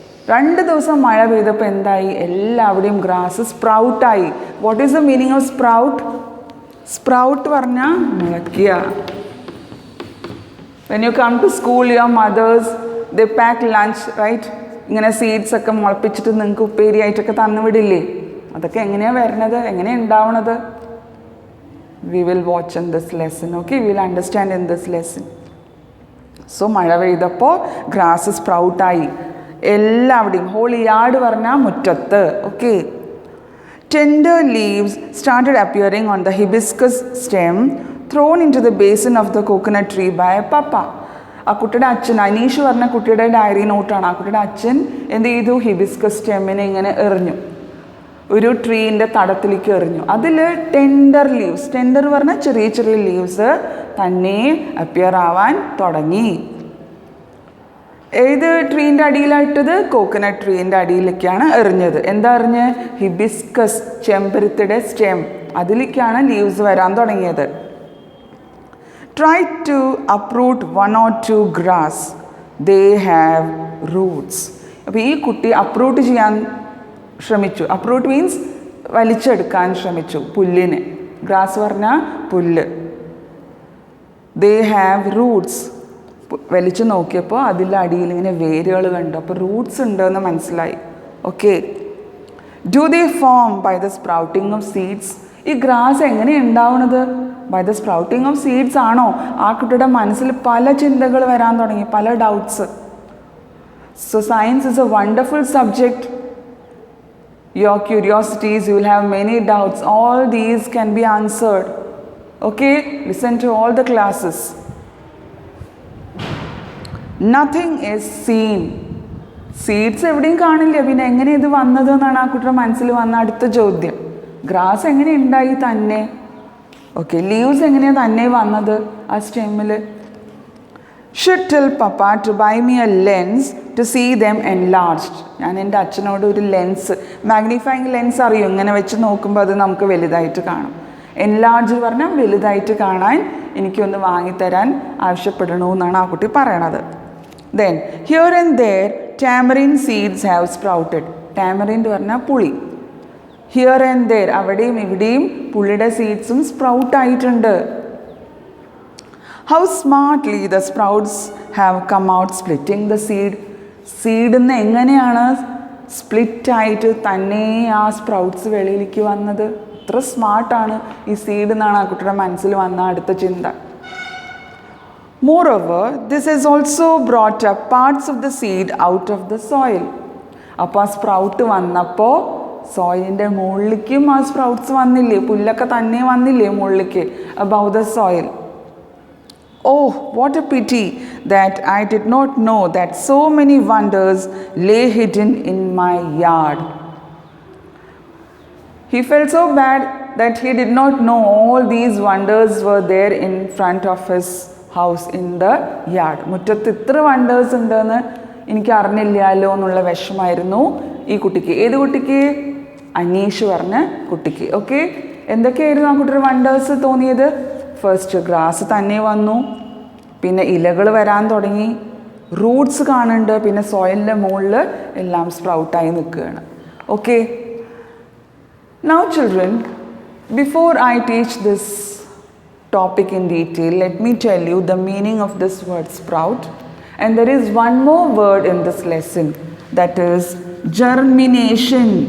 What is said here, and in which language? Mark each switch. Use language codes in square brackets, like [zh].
[ml] 2 ദിവസം മഴ പെയ്തപ്പോൾ എന്തായി? എല്ലാവിടെയും grass സ്പ്രൗട്ടായി. [en] What is the meaning of sprout? [ml] Sprout പറഞ്ഞാൽ മുളയ്ക്കുക. [en] When you come to school, your mothers, they pack lunch, right? [ml] ഇങ്ങനെ seeds ഒക്കെ മുളപ്പിച്ചിട്ട് നിങ്ങൾക്ക് ഉപ്പേരി ആയിട്ടൊക്കെ തന്നു വിടില്ലേ? അതൊക്കെ എങ്ങനെയാണ് വരണത്? എങ്ങനെയാണ് ഉണ്ടാവണത്? [en] We will watch in this lesson, okay? We will understand in this lesson. [ml] So മഴ പെയ്തപ്പോൾ ഗ്രാസ് സ്പ്രൗട്ടായി. എല്ലാവിടെയും, [en] whole yard [ml] പറഞ്ഞാൽ മുറ്റത്ത്, okay. [en] Tender leaves started appearing on the hibiscus stem thrown into the basin of the coconut tree by Papa. [ml] ആ കുട്ടിയുടെ അച്ഛൻ, അനീഷ് പറഞ്ഞ കുട്ടിയുടെ diary നോട്ടാണ്. ആ കുട്ടിയുടെ അച്ഛൻ എന്ത് ചെയ്തു? ഹിബിസ്കസ് സ്റ്റെമ്മിനെ ഇങ്ങനെ എറിഞ്ഞു, ഒരു ട്രീൻ്റെ തടത്തിലേക്ക് എറിഞ്ഞു. അതിൽ ടെൻഡർ ലീവ്സ്, ടെൻഡർ പറഞ്ഞാൽ ചെറിയ ചെറിയ ലീവ്സ് തന്നെ അപ്പിയർ ആവാൻ തുടങ്ങി. ഏത് ട്രീൻ്റെ അടിയിലായിട്ടത്? കോക്കനട്ട് ട്രീൻ്റെ അടിയിലേക്കാണ് എറിഞ്ഞത്. എന്താ എറിഞ്ഞ്? ഹിബിസ്കസ്, ചെമ്പരത്തിയുടെ സ്റ്റെം, അതിലേക്കാണ് ലീവ്സ് വരാൻ തുടങ്ങിയത്. [en] Try to uproot one or two grass. They have roots. [ml] അപ്പോൾ ഈ കുട്ടി അപ്രൂട്ട് ചെയ്യാൻ ശ്രമിച്ചു. അപ്രൂട്ട് മീൻസ് വലിച്ചെടുക്കാൻ ശ്രമിച്ചു പുല്ലിനെ. ഗ്രാസ് പറഞ്ഞാൽ പുല്ല്. [en] They have roots. [ml] വലിച്ചു നോക്കിയപ്പോൾ അതിൻ്റെ അടിയിൽ ഇങ്ങനെ വേരുകൾ കണ്ടു. അപ്പോൾ റൂട്ട്സ് ഉണ്ടെന്ന് മനസ്സിലായി. [en] Okay. Do they form by the sprouting of seeds? [ml] ഈ ഗ്രാസ് എങ്ങനെയാണ് ഉണ്ടാവുന്നത്? [en] by the sprouting of seeds [ml] ആണോ? ആ കുട്ടിയുടെ മനസ്സിൽ പല ചിന്തകൾ വരാൻ തുടങ്ങി, പല doubts. [en] So science is a wonderful subject. Your curiosities, you will have many doubts. All these can be answered. Okay? Listen to all the classes. Nothing is seen. [ml] Seeds എവിടെയും കാണില്ല. പിന്നെ എങ്ങനെ ഇത് വന്നത് എന്നാണ് ആ കുട്ടിയുടെ മനസ്സിൽ വന്ന അടുത്ത ചോദ്യം. ഗ്രാസ് എങ്ങനെ ഉണ്ടായി തന്നെ? ഓക്കെ. ലീവ്സ് എങ്ങനെയാണ് തന്നെ വന്നത് ആ സ്റ്റെമ്മിൽ? [en] Should tell Papa to buy me a lens to see them enlarged. [ml] ഞാൻ എൻ്റെ അച്ഛനോട് ഒരു ലെൻസ്, മാഗ്നിഫൈങ് ലെൻസ് അറിയും, ഇങ്ങനെ വെച്ച് നോക്കുമ്പോൾ അത് നമുക്ക് വലുതായിട്ട് കാണും. എൻലാർജ് പറഞ്ഞാൽ വലുതായിട്ട് കാണാൻ എനിക്കൊന്ന് വാങ്ങിത്തരാൻ ആവശ്യപ്പെടണമെന്നാണ് ആ കുട്ടി പറയണത്. [en] Then here and there tamarind seeds have sprouted. [ml] Tamarind പറഞ്ഞാൽ പുളി. [en] here and there [ml] അവിടെയും ഇവിടെയും പുളിയുടെ സീഡ്സും സ്പ്രൗട്ട് ആയിട്ടുണ്ട്. [en] How smartly the sprouts have come out splitting the seed. [ml] സീഡിൽ നിന്ന് എങ്ങനെയാണ് സ്പ്ലിറ്റ് ആയിട്ട് തന്നെ ആ സ്പ്രൗട്ട്സ് വെളിയിലേക്ക് വന്നത്? എത്ര സ്മാർട്ടാണ് ഈ സീഡ് എന്നാണ് ആ കുട്ടിയുടെ മനസ്സിൽ വന്ന അടുത്ത ചിന്ത. [en] Moreover, this has also brought up parts of the seed out of the soil. [ml] അപ്പോൾ ആ സ്പ്രൗട്ട് വന്നപ്പോൾ സോയിലിൻ്റെ മുകളിലേക്കും ആ സ്പ്രൗട്ട്സ് വന്നില്ലേ? പുല്ലൊക്കെ തന്നെ വന്നില്ലേ മുകളിലേക്ക്? [en] above the soil. Oh, what a pity that I did not know that so many wonders lay hidden in my yard. He felt so bad that he did not know all these wonders were there in front of his house in the yard. [ml] മുറ്റത്ത് ഇത്ര wonders ഉണ്ടെന്ന് എനിക്ക് അറിഞ്ഞില്ലല്ലോ എന്നുള്ള വിഷമായിരുന്നു ഈ കുട്ടിക്ക്. ഏത് കുട്ടിക്ക്? അനീഷ് പറഞ്ഞ കുട്ടിക്ക്. ഓക്കെ. എന്തൊക്കെയായിരുന്നു ആ കുട്ടിയുടെ വണ്ടേഴ്സ് തോന്നിയത്? ഫസ്റ്റ് ഗ്രാസ് തന്നെ വന്നു, പിന്നെ ഇലകൾ വരാൻ തുടങ്ങി, റൂട്ട്സ് കാണുന്നുണ്ട്, പിന്നെ സോയിലിൻ്റെ മുകളിൽ എല്ലാം സ്പ്രൗട്ടായി നിൽക്കുകയാണ്. Okay. [en] Now children, before I teach this topic in detail, let me tell you the meaning of this word sprout. And there is one more word in this lesson, that is germination.